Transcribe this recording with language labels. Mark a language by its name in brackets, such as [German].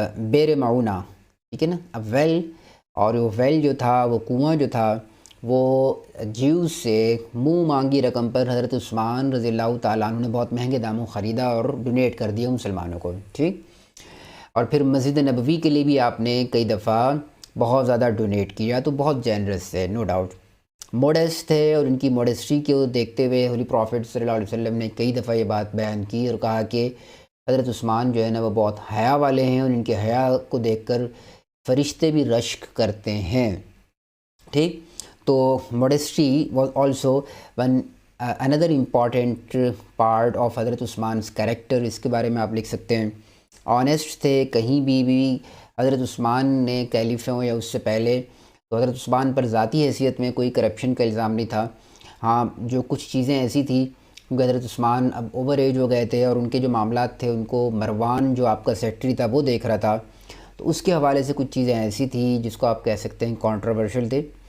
[Urdu] بیر معونہ، ٹھیک ہے نا، اب ویل، اور وہ ویل جو تھا، وہ کنواں جو تھا، وہ جیوز سے منہ مانگی رقم پر حضرت عثمان رضی اللہ تعالیٰ عنہ نے بہت مہنگے داموں خریدا اور ڈونیٹ کر دیا مسلمانوں کو. ٹھیک، اور پھر مسجد نبوی کے لیے بھی آپ نے کئی دفعہ بہت زیادہ ڈونیٹ کیا، تو بہت جینرس ہے، [English] No doubt. [Urdu] موڈیسٹ ہے، اور ان کی موڈیسٹی کو دیکھتے ہوئے ہولی پروفٹ صلی اللہ علیہ وسلم نے کئی دفعہ یہ بات بیان کی اور کہا کہ حضرت عثمان جو ہے نا وہ بہت حیا والے ہیں، اور ان کے حیا کو دیکھ کر فرشتے بھی رشک کرتے ہیں. ٹھیک، [English] تو modesty was also one another important part of Hazrat Usman's character. [Urdu] اس کے بارے میں آپ لکھ سکتے ہیں آنیسٹ تھے. کہیں بھی حضرت عثمان نے کیلف ہوں یا اس سے پہلے تو حضرت عثمان پر ذاتی حیثیت میں کوئی کرپشن کا الزام نہیں تھا. ہاں جو کچھ چیزیں ایسی تھیں کیونکہ حضرت عثمان اب اوور ایج ہو گئے تھے اور ان کے جو معاملات تھے ان کو مروان جو آپ کا سیکٹری تھا وہ دیکھ رہا تھا, تو اس کے حوالے سے کچھ چیزیں ایسی تھیں جس کو آپ کہہ سکتے ہیں کنٹروورشل تھے.